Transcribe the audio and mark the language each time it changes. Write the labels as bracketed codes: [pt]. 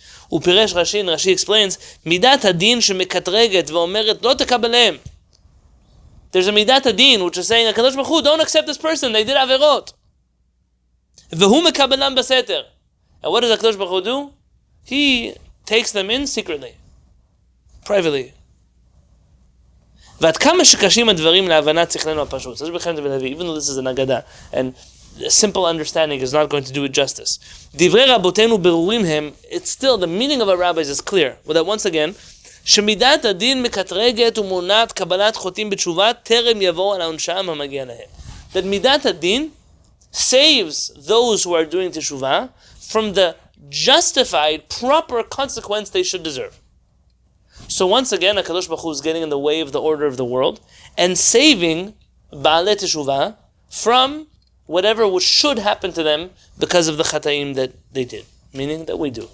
[he] Upiresh Rashi, [en] and Rashi explains, [he] midat adin shemekatreget ve'omeret lo tekabelehem. [en] There's a midat adin which is saying, HaKadosh Baruch Hu, don't accept this person, they did averot. [he] Vehu mekabelam baseter. [en] And what does HaKadosh Baruch Hu do? He takes them in secretly, privately. [he] ועד כמה שקשים הדברים להבנת שכלנו הפשוט. [en] So Rabbi Chaim even though this is an Haggadah, and a simple understanding is not going to do it justice. [he] דברי רבותינו ברורים הם, [en] it's still, the meaning of our rabbis is clear. But that once again, [he] שמידת הדין מקטרגת ומונעת קבלת חוטאים בתשובה, טרם יבואו על העונשם המגיע להם. [en] That מידת הדין saves those who are doing teshuvah from the justified, proper consequence they should deserve. So once again, HaKadosh Baruch Hu is getting in the way of the order of the world and saving Ba'alei Teshuvah from whatever should happen to them because of the chataim that they did. Meaning that we do.